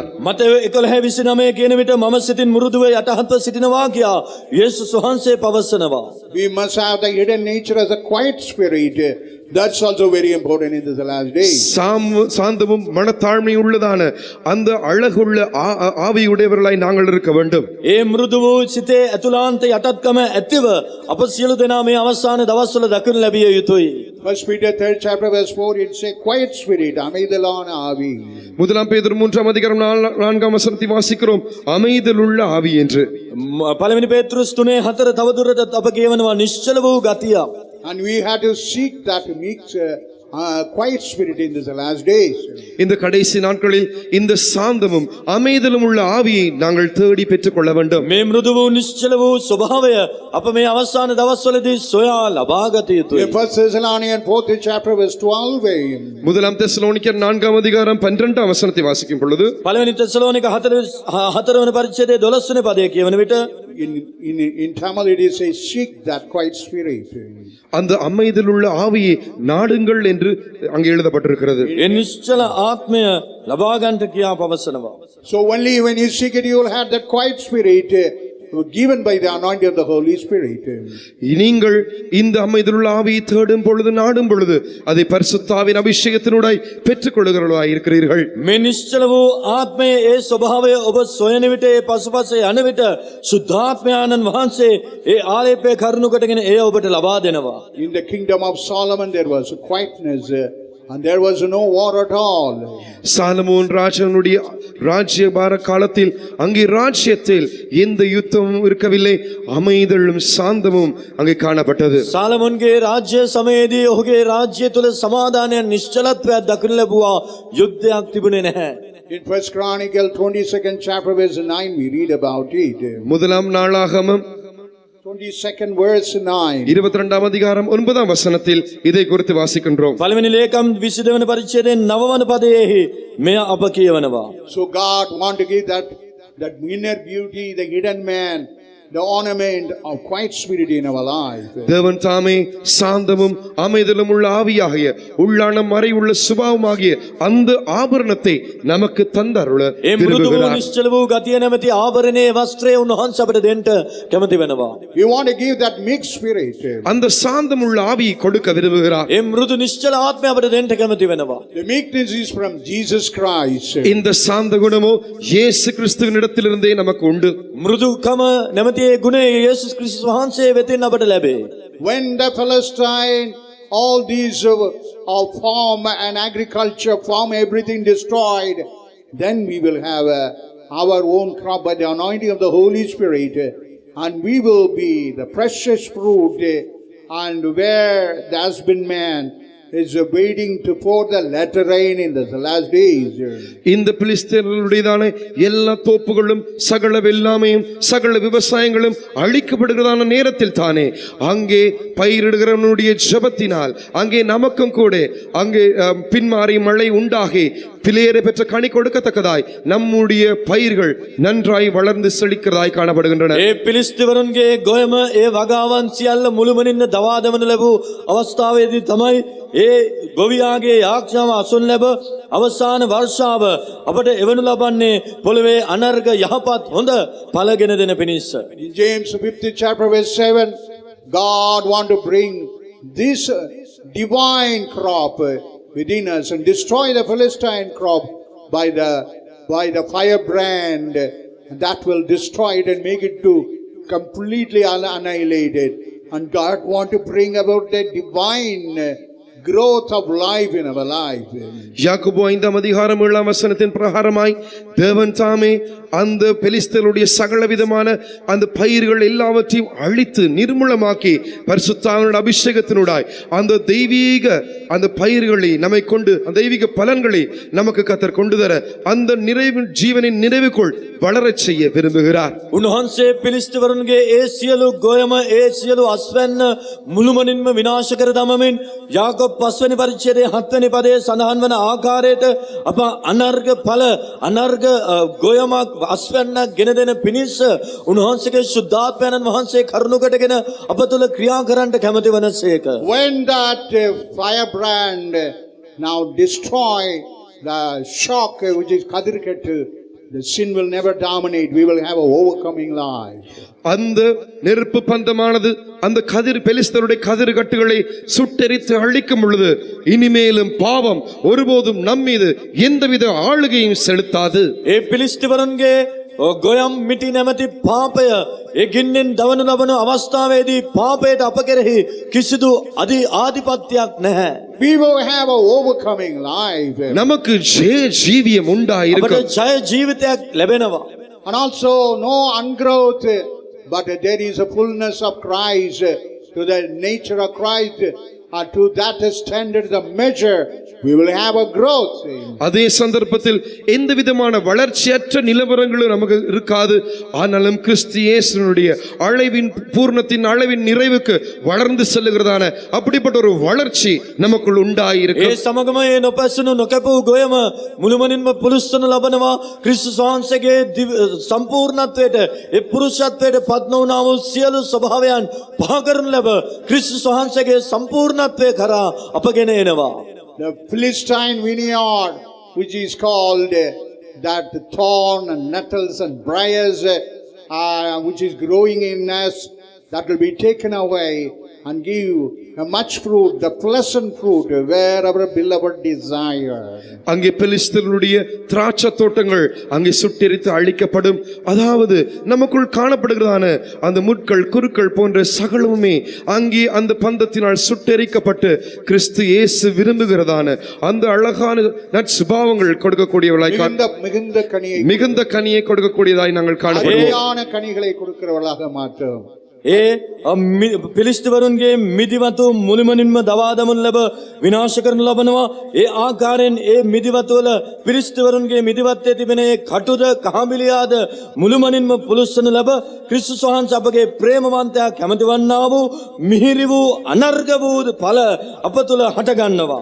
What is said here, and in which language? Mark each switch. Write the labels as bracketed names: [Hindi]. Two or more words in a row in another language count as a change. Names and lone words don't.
[Sinhala] මතෙව් 11:29 කියන විට මම සිතින් මෘදුව යටහත්ව සිටිනවා කියා යේසුස් වහන්සේ පවසනවා. [English] We must have the hidden nature as a quiet spirit. That's also very important in the last days. [Tamil] சாந்தமும் மனத்தாழ்மையும் உள்ளதான அந்த அழகுள்ள ஆவியுடையவர்களாய் நாங்கள் இருக்க வேண்டும். [Sinhala] ඒ මෘදු වූ සිතේ ඇතුළාන්ත යටත්කම ඇතිව අප සියලු දෙනා මේ අවසාන දවස්වල දකින්න ලැබිය යුතුයි. [English] 1 Peter 3rd chapter verse 4 it says quiet spirit, [Tamil] அமைதலான ஆவி. முதலாம் பேதுரு 3ஆம் அதிகாரம் 4ஆம் வசனத்தை வாசிக்கிறோம், அமைதலுள்ள ஆவி என்று. [Sinhala] පළවෙනි පේත්‍රුස් 3:4 තවදුරටත් අප කියවනවා නිශ්චල වූ ගතිය. [English] And we have to seek that meek quiet spirit in the last days. [Tamil] இந்த கடைசி நாட்களில் இந்த சாந்தமும் அமைதலும் உள்ள ஆவியை நாங்கள் தேடி பெற்றுக் கொள்ள வேண்டும். [Sinhala] මේ මෘදු වූ නිශ්චල වූ ස්වභාවය අප මේ අවසාන දවස්වලදී සොයා ලබා ගත යුතුයි. [English] In 1 Thessalonians 4th chapter verse 12, [Tamil] முதலாம் தெசலோனிக்கர் 4ஆம் அதிகாரம் 12ஆம் வசனத்தை வாசிக்கும் பொழுது [Sinhala] පළවෙනි தெசலோனிක 4 වෙනි පරිච්ඡේදයේ 12 වෙනි පදයේ කියවන විට [English] in Tamil it is say seek that quiet spirit. [Tamil] அந்த அமைதலுள்ள ஆவியை நாடுங்கள் என்று அங்கே எழுதப்பட்டிருக்கிறது. [Sinhala] ඒ නිශ්චල ආත්මය ලබා ගන්නට කියා පවසනවා. [English] So only when you seek it you will have that quiet spirit given by the anointing of the Holy Spirit. [Tamil] நீங்கள் இந்த அமைதலுள்ள ஆவியை தேடும் பொழுது, நாடும் பொழுது அதை பரிசுத்தாவின் அபிஷேகத்தினூடாய் பெற்றுக் கொள்ளுகிறவர்களாய் இருக்கிறீர்கள். [Sinhala] මේ නිශ්චල වූ ආත්මයේ ඒ ස්වභාවය ඔබ සොයන විට, ඒ පසුපස යන විට සුද්ධාත්මයාණන් වහන්සේ ඒ ආලේපය කරුණු කොටගෙන ඒ ඔබට ලබා දෙනවා. [English] In the kingdom of Solomon there was a quietness and there was no war at all. [Tamil] சாலமோன் ராஜனுடைய ராஜ்யபார காலத்தில் அங்கே ராஜ்யத்தில் எந்த யுத்தமும் இருக்கவில்லை, அமைதலும் சாந்தமும் அங்கே காணப்பட்டது. [Sinhala] සාලමොන්ගේ රාජ්‍ය සමයේදී ඔහුගේ රාජ්‍ය තුල සමාදානය නිශ්චලත්වයක් දකින්න ලැබුවා. යුද්ධයක් තිබුණේ නැහැ. [English] In 1 Chronicle 22nd chapter verse 9 we read about it. [Tamil] முதலாம் நாளாகமம் [English] 22nd verse 9. [Tamil] 22ஆம் அதிகாரம் 9ஆம் வசனத்தில் இதை குறித்து வாசிக்கின்றோம். [Sinhala] පළවෙනි ලේකම් 22 වන පරිච්ඡේදයෙන් 9 වන පදයේහි මෙය අප කියවනවා. [English] So God want to give that inner beauty, the hidden man, the ornament of quiet spirit in our life. [Tamil] தேவன் தாமே சாந்தமும் அமைதலும் உள்ள ஆவியாகிய உள்ளான மறை உள்ள சுபாவமாகிய அந்த ஆபரணத்தை நமக்கு தந்தருள [Sinhala] ඒ මෘදු වූ [Tamil] விரும்புகிறார். [Sinhala] නිශ්චල වූ ගතිය නැමැති ආභරණයේ වස්ත්‍රය උන්වහන්සේ අපට දෙන්න කැමති වෙනවා. [English] We want to give that mixed spirit. [Tamil] அந்த சாந்தம் உள்ள ஆவியை கொடுக்க விரும்புகிறார். [Sinhala] ඒ මෘදු නිශ්චල ආත්මය අපට දෙන්න කැමති වෙනවා. [English] The meekness is from Jesus Christ. [Tamil] இந்த சாந்த குணமோ இயேசு கிறிஸ்துவின் இடத்திலிருந்தே நமக்கு உண்டு. [Sinhala] මෘදුකම නැමැති ඒ ගුණය යේසුස් ක්‍රිස්තුස් වහන්සේ වෙතින් අපට ලැබේ. [English] When the Philistine, all these farm and agriculture, farm, everything destroyed, then we will have our own crop by the anointing of the Holy Spirit, and we will be the precious fruit, and where the husbandman is waiting to pour the latter rain in the last days. [Tamil] இந்த பிலிஸ்தீனர்களுடையதான எல்லா தோப்புகளும் சகல வெள்ளாமையும் சகல விவசாயங்களும் அழிக்கப்படுகிறதான நேரத்தில் தானே அங்கே பயிரிடுகிறவனுடைய ஜெபத்தினால் அங்கே நமக்கும் கூட அங்கே பின்மாறி மழை உண்டாகி பிள்ளையரை பெற்ற கனி கொடுக்கத்தக்கதாய் நம்முடைய பயிர்கள் நன்றாய் வளர்ந்து செழிக்கிறதாய் காணப்படுகின்றன. [Sinhala] ඒ පිලිස්තිවරුන්ගේ ගොයම ඒ වගාවන් සියල්ල මුළුමනින්ම දවා දමන ලැබූ අවස්ථාවේදී තමයි ඒ ගොවියාගේ යාඥාව අසුන් ලැබ අවසාන වර්ෂාව අපට එවනු ලබන්නේ පොළවේ අනර්ග යහපත් හොඳ ඵලගෙන දෙන පිණිස. [English] In James 5th chapter verse 7, God want to bring this divine crop within us and destroy the Philistine crop by the firebrand that will destroy it and make it to completely annihilated. And God want to bring about the divine growth of life in our life. [Tamil] யாக்கோபு 5ஆம் அதிகாரம் 7ஆம் வசனத்தின் பிரகாரமாய் தேவன் தாமே அந்த பெலிஸ்தருடைய சகலவிதமான அந்த பயிர்கள் எல்லாவற்றையும் அழித்து நிர்மூலமாக்கி பரிசுத்தாவினுடைய அபிஷேகத்தினுடாய் அந்த தெய்வீக அந்த பயிர்களை நம்மை கொண்டு அந்த தெய்வீக பலன்களை நமக்கு கர்த்தர் கொண்டு தர அந்த நிறைவு ஜீவனின் நிறைவுக்குள் வளரச் செய்ய விரும்புகிறார். [Sinhala] උන්වහන්සේ පිලිස්තිවරුන්ගේ ඒ සියලු ගොයම ඒ සියලු අස්වැන්න මුළුමනින්ම විනාශ කර දමමින් යාකෝබ් 5 වෙනි පරිච්ඡේදයේ 7 වෙනි පදයේ සඳහන් වන ආකාරයට අප අනර්ග ඵල අනර්ග ගොයමක් අස්වැන්නක් ගෙන දෙන පිණිස උන්වහන්සේගේ ශුද්ධාත්මයන් වහන්සේ කරුණු කොටගෙන අප තුල ක්‍රියා කරන්නට කැමති වනසේක. [English] When that firebrand now destroy the shock which is Kadirkatu, the sin will never dominate. We will have an overcoming life. [Tamil] அந்த நெருப்பு பந்தமானது அந்த கதிர் பெலிஸ்தருடைய கதிர் கட்டுகளை சுட்டெரித்து அழிக்கும் பொழுது இனிமேலும் பாவம் ஒருபோதும் நம் மீது எந்தவித ஆளுகையும் செலுத்தாது. [Sinhala] ඒ පිලිස්තිවරුන්ගේ ගොයම් මිටි නැමැති පාපය ඒ ගින්නෙන් දවනු ලබන අවස්ථාවේදී පාපයට අප කෙරෙහි කිසිදු ආධිපත්‍යයක් නැහැ. [English] We will have an overcoming life. [Tamil] நமக்கு ஜீவியம் உண்டாயிருக்கும். [Sinhala] අපට ජය ජීවිතයක් ලැබෙනවා. [English] And also no ungrowth, but there is a fullness of Christ, to the nature of Christ, and to that standard, the measure, we will have a growth. [Tamil] அதே சந்தர்ப்பத்தில் எந்த விதமான வளர்ச்சியற்ற நிலவரங்களும் நமக்கு இருக்காது. ஆனாலும் கிறிஸ்து இயேசுவினுடைய அளவின் பூர்ணத்தின் அளவின் நிறைவுக்கு வளர்ந்து செல்லுகிறதான அப்படிப்பட்ட ஒரு வளர்ச்சி நமக்குள் உண்டாயிருக்கும். [Sinhala] ඒ සමගම ඒ නොපැසුණු නොකැපූ ගොයම මුළුමනින්ම පුරුෂ්වනු ලබනවා. ක්‍රිස්තුස් වහන්සේගේ සම්පූර්ණත්වයට ඒ පුරුෂත්වයට පත් නොවුනා වූ සියලු ස්වභාවයන් පහ කරනු ලැබ ක්‍රිස්තුස් වහන්සේගේ සම්පූර්ණත්වය කරා අපගෙන එනවා. [English] The Philistine vineyard, which is called that thorn and nettles and briars, which is growing in us, that will be taken away and give a much fruit, the pleasant fruit, where our beloved desire. [Tamil] அங்கே பெலிஸ்தருடைய திராட்சை தோட்டங்கள் அங்கே சுட்டெரித்து அழிக்கப்படும். அதாவது நமக்குள் காணப்படுகிறதான அந்த முட்கள் குருக்கள் போன்ற சகலமுமே அங்கே அந்த பந்தத்தினால் சுட்டெரிக்கப்பட்டு கிறிஸ்து இயேசு விரும்புகிறதான அந்த அழகான நற்சுபாவங்கள் கொடுக்கக்கூடியவளாய் மிகுந்த கனியை கொடுக்கக்கூடியதாய் நாங்கள் காணப்படுவோம். கனிகளை கொடுக்கிறவளாக மாற்றோம். [Sinhala] පිලිස්තිවරුන්ගේ මිදිවතු මුළුමනින්ම දවා දමනු ලැබ විනාශ කරනු ලබනවා. ඒ ආකාරයෙන් ඒ මිදිවතුවල පිලිස්තිවරුන්ගේ මිදිවත්තේ තිබෙන ඒ කටුද කහඹිලියාද මුළුමනින්ම පුලුස්සනු ලැබ ක්‍රිස්තුස් වහන්සේ අපගේ ප්‍රේමවන්තයා කැමති වන්නා වූ මිහිරි වූ අනර්ග වූ ඵල අප තුළ හට ගන්නවා.